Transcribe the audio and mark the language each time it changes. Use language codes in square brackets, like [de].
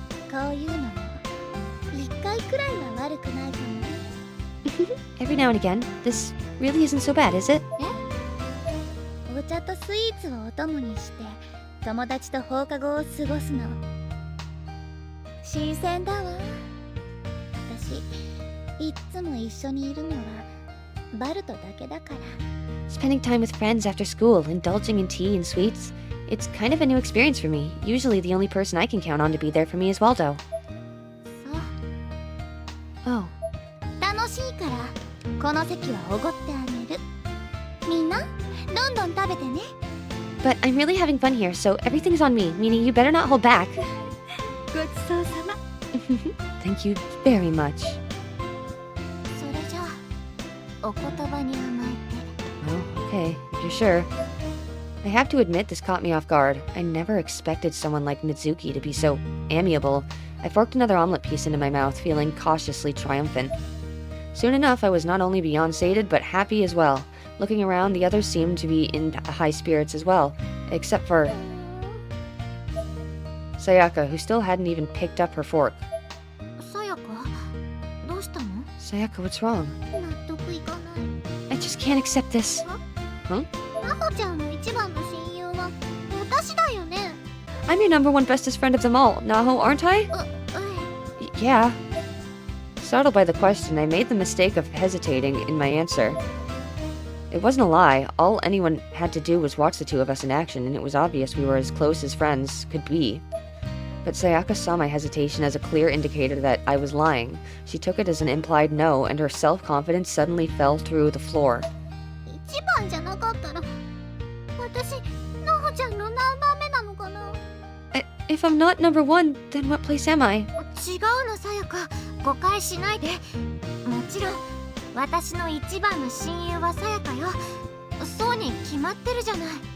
[ja] こういうのも一回くらいは悪くないかも。 [en] Every now and again, this really isn't so bad, is it? [ja] お茶とスイーツをお供にして友達と放課後を過ごすの新鮮だわ。私いっつも一緒にいるのはバルトだけだから。 [en] Spending time with friends after school, indulging in tea and sweets. It's kind of a new experience for me. Usually the only person I can count on to be there for me is Waldo. [ja] そう。 [en] Oh, [ja] 楽しいからこの席はおごってあげる。みんなどんどん食べてね。 [en] but I'm really having fun here, so everything's on me, meaning you better not hold back. [ja] ごちそうさま。 [en] Thank you very much. [ja] それじゃあお言葉に甘えて。 [en] Well, okay, if you're sure. I have to admit this caught me off guard. I never expected someone like Mizuki to be so amiable. I forked another omelet piece into my mouth, feeling cautiously triumphant. Soon enough, I was not only beyond sated, but happy as well. Looking around, the others seemed to be in high spirits as well, except for Sayaka, who still hadn't even picked up her fork. [ja] さやかどうしたの？ [en] Sayaka, what's wrong? [ja] 納得いかない。 [en] I just can't accept this. [ja] なほちゃんの一番の親友は私だよね。 [en] I'm your number one bestest friend of them all, Naho, aren't I? Yeah. Startled by the question, I made the mistake of hesitating in my answer. It wasn't a lie. All anyone had to do was watch the two of us in action, and it was obvious we were as close as friends could be. But Sayaka saw my hesitation as a clear indicator that I was lying. She took it as an implied no, and her self-confidence suddenly fell through the floor. [ja] 一番じゃなかったら私なほちゃんの何番目なのかな。 [en] If I'm not number one, then what place am I? [ja] 違うのさやか、誤解しないで。もちろん私の一番の親友はさやかよ。そうに決まってるじゃない。